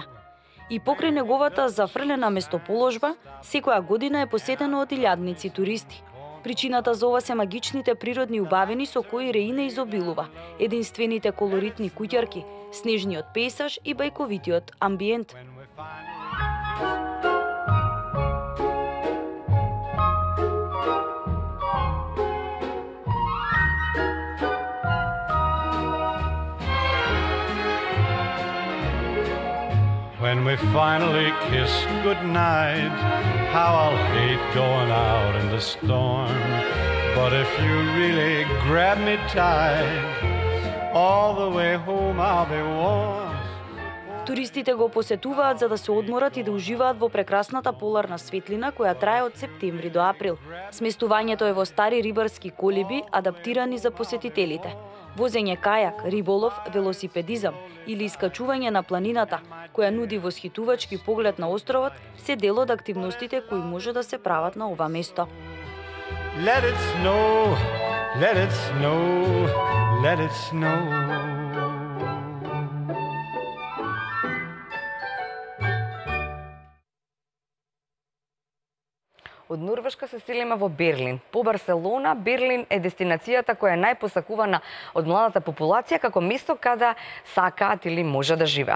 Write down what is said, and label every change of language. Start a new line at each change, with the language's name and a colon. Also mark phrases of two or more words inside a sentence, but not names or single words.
Macedonian: И покрај неговата зафрлена местоположба, секоја година е посетено од илјадници туристи. Причината за ова се магичните природни убавини со кои Рейне изобилува, единствените колоритни куќарки, снежниот пейсаж и бајковитиот амбиент.
English: When we finally kiss goodnight, how I'll hate going out in the storm. But if you really grab me tight, all the way home I'll be warm.
Macedonian: Туристите го посетуваат за да се одморат и да уживаат во прекрасната поларна светлина која трае од септември до април. Сместувањето е во стари рибарски колиби, адаптирани за посетителите. Возење кајак, риболов, велосипедизам или искачување на планината, која нуди восхитувачки поглед на островот, се дел од активностите кои може да се прават на ова место.
English: Let it snow, let it snow, let it snow.
Macedonian: Од Норвешка се стилиме во Берлин. По Барселона, Берлин е дестинацијата која е најпосакувана од младата популација како место каде сакаат или може да живеат.